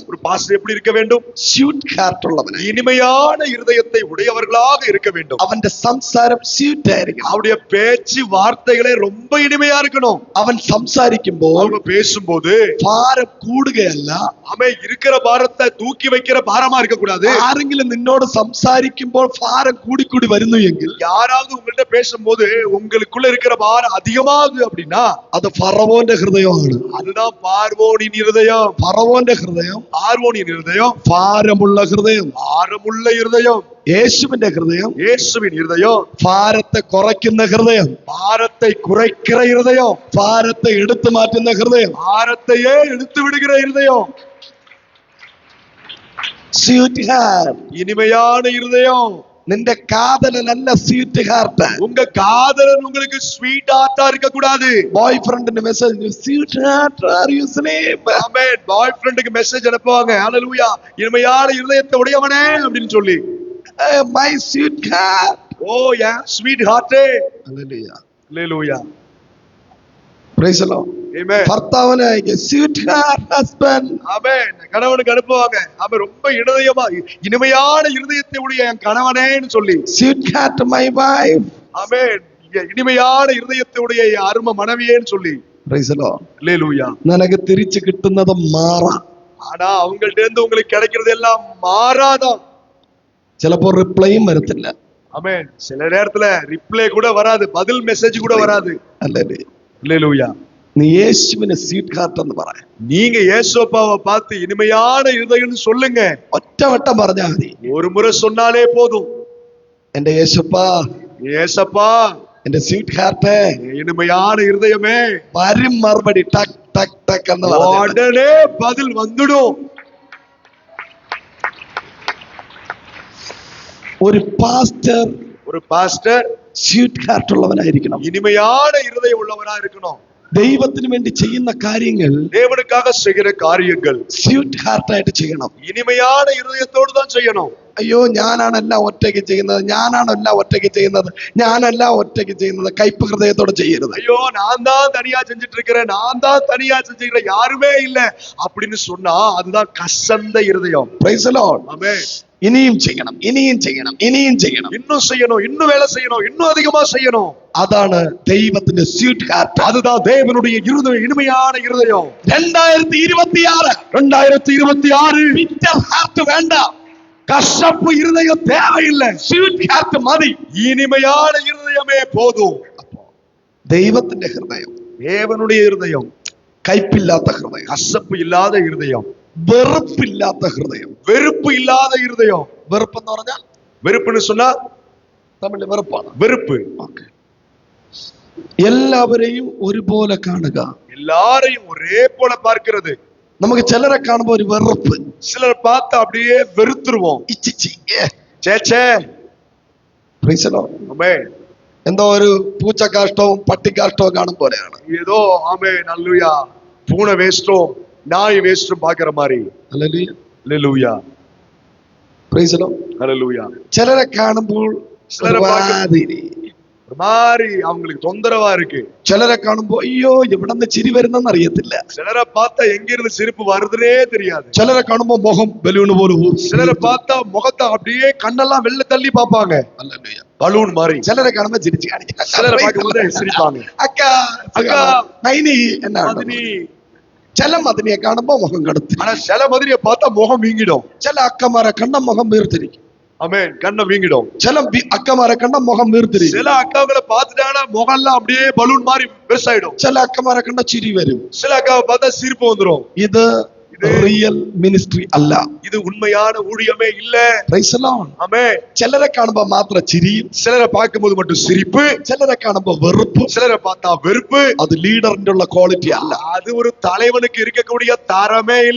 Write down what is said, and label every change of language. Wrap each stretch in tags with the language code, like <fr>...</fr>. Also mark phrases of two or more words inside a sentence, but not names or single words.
<ta>ஒரு பாஸ்டர் எப்படி இருக்க வேண்டும்?</ta> <en>sweet heart</en> <ml>ഉള്ളവനായി.</ml> <ta>இனிமையான இருதயத்தை உடையவர்களாக இருக்க வேண்டும்.</ta> <ml>അവന്റെ സംസാരം</ml> <en>സ്വീറ്റ് ആയിരിക്കണം.</en> <ta>அவருடைய பேச்சு வார்த்தைகளே ரொம்ப இனிமையா இருக்கணும்.</ta> <ml>അവൻ സംസാരിക്കുമ്പോൾ</ml> <ta>அவங்க பேசும்போது</ta> <ml>ഭാരം കൂടുകയല്ല.</ml> <ta>அவன் இருக்கிற பாரத்தை தூக்கி வைக்கிற பாரமா இருக்க கூடாது.</ta> <ml>ആരെങ്കിലും നിന്നോട് സംസാരിക്കുമ്പോൾ ഭാരം കൂടിക്കൂടി വരുന്നു എങ്കിൽ,</ml> <ta>யாராவது உங்கள்ட்ட பேசும்போது உங்களுக்குள்ள இருக்கிற பாரம் அதிகமாகுது அப்படின்னா,</ta> <ml>അത് ഫറവോന്റെ ഹൃദയമാണ്.</ml> <ta>அதுதான் பார்வோனின் இருதயம்.</ta> <ml>ഫറവോന്റെ ഹൃദയം</ml> <ta>பார்வோனின் இருதயம்</ta> <ml>ഭാരമുള്ള ഹൃദയം.</ml> <ta>ഭാരമുള്ള இருதயம்.</ta> <ml>യേശുവിന്റെ ഹൃദയം</ml> <ta>இயேசுவின் இருதயம்</ta> <ml>ഭാരത്തെ കുറയ്ക്കുന്ന ഹൃദയം.</ml> <ta>பாரத்தை குறைக்கிற இருதயம்.</ta> <ml>ഭാരത്തെ എടുത്തു മാറ്റുന്ന ഹൃദയം.</ml> <ta>பாரத்தையே எடுத்து விடுகிற இருதயம்.</ta> <en>sweet heart.</en> <ta>இனிமையான இருதயம்.</ta> <ml>നിന്റെ കാതലനല്ല</ml> <en>sweet heart.</en> <ta>உங்க காதலன் உங்களுக்கு</ta> <en>sweet hearta</en> <ta>இருக்க கூடாது.</ta> <en>boy friendinte message sweet heart are you sleep.</en> <ta>ஆமென்.</ta> <en>boy friendக்கு message</en> <ta>அனுப்புவாங்க. ஹalleluya, இனிமையான இருதயத்தை உடையவனே அப்படின்னு சொல்லி.</ta> <en>my sweet heart.</en> <ta>ஓ யா</ta> <en>sweet hearte.</en> <ml>ഹല്ലേലൂയ.</ml> <ta>ஹalleluya.</ta> <en>Praise the Lord.</en> <ta>ஆமென்.</ta> <en>ഭർത്താവിനെ sweet heart husband.</en> <ta>ஆமென். கணவனுக்கு அனுப்புவாங்க. அவன் ரொம்ப இனிமையான இருதயத்தை உடைய என் கணவனேன்னு சொல்லி.</ta> <en>sweet heart my wife.</en> <ta>ஆமென். இனிமையான இருதயத்தை உடைய என் அருமை மனைவியேன்னு சொல்லி.</ta> <en>Praise the Lord.</en> <ta>ஹalleluya.</ta> <ml>നിനക്ക് തിരിച്ചു കിട്ടുന്നത് മാറാം.</ml> <ta>ஆனா அவங்கள்ட்ட இருந்து உங்களுக்கு கிடைக்கிறது எல்லாம் மாறாதான்.</ta> <ml>ചിലപ്പോ റിപ്ലൈയും വരത്തില്ല.</ml> <ta>ஆமென். சில நேரத்துல ரிப்ளை கூட வராது, பதில் மெசேஜ் கூட வராது.</ta> <ml>അല്ലേ?</ml> <ta>ஹalleluya.</ta> <ml>നീ യേശുവിനെ</ml> <en>sweet heart</en> <ml>എന്ന് പറ.</ml> <ta>நீங்க இயேசுப்பாவை பார்த்து இனிமையான இருதயம்னு சொல்லுங்க.</ta> <ml>ഒറ്റവട്ടം പറഞ്ഞാൽ മതി.</ml> <ta>ஒரு முறை சொன்னாலே போதும்.</ta> <ml>എന്റെ യേശുപ്പാ,</ml> <ta>ஏசப்பா,</ta> <ml>എന്റെ</ml> <en>sweet heart,</en> <ta>இனிமையான இருதயமே,</ta> <ml>വരും മറുപടി ടക് ടക് ടക് എന്ന് പറഞ്ഞു.</ml> <ta>உடனே பதில் வந்துடும்.</ta> <ml>ഒരു പാസ്റ്റർ സ്വീറ്റ് ഹാർട്ട് ഉള്ളവനായിരിക്കണം.</ml> <ta>இனிமையான இருதயம் உள்ளவரா இருக்கணும்.</ta> <ml>ദൈവത്തിന് വേണ്ടി ചെയ്യുന്ന കാര്യങ്ങൾ,</ml> <ta>தேவனுக்காக செய்கிற காரியங்கள்</ta> <en>sweet heartആയിട്ട്</en> <ml>ചെയ്യണം.</ml> <ta>இனிமையான இருதயத்தோடு தான் செய்யணும்.</ta> <ml>അയ്യോ ഞാനാണെല്ലാം ഒറ്റയ്ക്ക് ചെയ്യുന്നത്, ഞാനെല്ലാം ഒറ്റയ്ക്ക് ചെയ്യുന്നത് കയ്പ് ഹൃദയത്തോടെ ചെയ്യരുത്.</ml> <ta>ஐயோ நான் தான் தனியா செஞ்சுட்டு இருக்கிறேன், யாருமே இல்ல அப்படின்னு சொன்னா அதுதான் கசந்த இருதயம்.</ta> <en>Praise the Lord.</en> <ta>ஆமென்.</ta> <ml>ഇനിയും ചെയ്യണം.</ml> <ta>இன்னும் செய்யணும், இன்னும் வேலை செய்யணும், இன்னும் அதிகமா செய்யணும்.</ta> <ml>അതാണ് ദൈവത്തിന്റെ</ml> <en>sweet heart.</en> <ta>அதுதான் தேவனுடைய இருதயம், இனிமையான இருதயம். 2026</ta> <en>bitter heart</en> <ta>வேண்டாம். கசப்பு இருதயம் தேவையில்லை.</ta> <en>sweet heart</en> <ml>മതി.</ml> <ta>இனிமையான இருதயமே போதும்.</ta> <ml>ദൈവത്തിന്റെ ഹൃദയം,</ml> <ta>தேவனுடைய இருதயம்,</ta> <ml>കയ്പില്ലാത്ത ഹൃദയം,</ml> <ta>கசப்பு இல்லாத இருதயம்,</ta> <ml>വെറുപ്പില്ലാത്ത ഹൃദയം.</ml> <ta>வெறுப்பு இல்லாத இருதயம்.</ta> <ml>വെറുപ്പ് എന്ന് പറഞ്ഞാൽ,</ml> <ta>வெறுப்புன்னு சொன்னா</ta> <ml>തമിഴിൽ വെറുപ്പാണ്.</ml> <ta>வெறுப்பு.</ta> <ml>എല്ലാവരെയും ഒരുപോലെ കാണുക.</ml> <ta>எல்லாரையும் ஒரே போல பார்க்கிறது.</ta> <ml>നമുക്ക് ചിലരെ കാണുമ്പോൾ ഒരു വെറുപ്പ്,</ml> <ta>சிலர் பார்த்து அப்படியே வெறுத்துருவோம்.</ta> <ml>ചേച്ചേ,</ml> <en>Praise the Lord.</en> <ml>ആമേൻ. എന്തോ ഒരു പൂച്ചക്കാഷ്ടവും പട്ടിക്കാഷ്ടവും കാണും പോലെയാണ്.</ml> <ta>ஏதோ ஆமென் அல்லேலூயா, பூனை வேஸ்டும் நாய் வேஸ்டும் பாக்குற மாதிரி.</ta> <ml>ഹല്ലേലൂയ.</ml> <ta>அல்லேலூயா.</ta> <en>Praise the Lord.</en> <ta>அல்லேலூயா.</ta> <ml>ചിലരെ കാണുമ്പോൾ ചിലരെ ഒരുമാതിരി</ml> <ta>ஒரு மாதிரி அவங்களுக்கு தொந்தரவா இருக்கு.</ta> <ml>ചിലരെ കാണുമ്പോ അയ്യോ എവിടെ നിന്ന് ചിരി വരുന്നെന്ന് അറിയത്തില്ല.</ml> <ta>சிலரை பார்த்தா எங்க இருந்து சிரிப்பு வருதுன்னே தெரியாது.</ta> <ml>ചിലരെ കാണുമ്പോ മുഖം ബലൂൺ പോലെ</ml> <ta>சிலரை பார்த்தா முகத்தை அப்படியே கண்ணெல்லாம் வெளில தள்ளி பார்ப்பாங்க, பலூன் மாதிரி.</ta> <ml>ചിലരെ കാണുമ്പോ ചിരിച്ചു കാണിക്കും.</ml> <ta>சிலரை பார்க்கும்போது சிரிப்பாங்க.</ta> <ml>അക്കാ</ml> <ta>அக்கா</ta> <ml>നൈനി എന്നാണ്.</ml> <ta>மதினி.</ta> <ml>ചില മദിനിയെ കാണുമ്പോ മുഖം കടുത്തി.</ml> <ta>ஆனா சில மதினியை பார்த்தா முகம் வீங்கிடும்.</ta> <ml>ചില അക്കമാരെ കണ്ട മുഖം വീർത്തിരിക്കും.</ml> <ta>ஆமென். கண்ணை வீங்கிடும்.</ta> <ml>ചില അക്കമാരെ കണ്ട മുഖം വീർത്തിരിക്കും.</ml> <ta>சில அக்காவுகளை பார்த்துட்டாங்கன்னா முகம் எல்லாம் அப்படியே பலூன் மாதிரி பெருசாயிடும்.</ta> <ml>ചില അക്കമാരെ കണ്ട ചിരി വരും.</ml> <ta>சில அக்காவை பார்த்தா சிரிப்பு வந்துடும்.</ta> <ml>ഇത്</ml> <en>real ministry</en> <ml>അല്ല.</ml> <ta>இது உண்மையான ஊழியமே இல்ல.</ta> <en>Praise the Lord.</en> <ta>ஆமென்.</ta> <ml>ചിലരെ കാണുമ്പോ മാത്രം ചിരിയും,</ml> <ta>சிலரை பார்க்கும்போது மட்டும் சிரிப்பு,</ta> <ml>ചിലരെ കാണുമ്പോ വെറുപ്പും.</ml> <ta>சிலரை பார்த்தா வெறுப்பு.</ta> <ml>അത് ലീഡറിന്റെ ഉള്ള ക്വാളിറ്റി അല്ല.</ml> <ta>அது ஒரு தலைவனுக்கு இருக்கக்கூடிய தரமே இல்ல.</ta>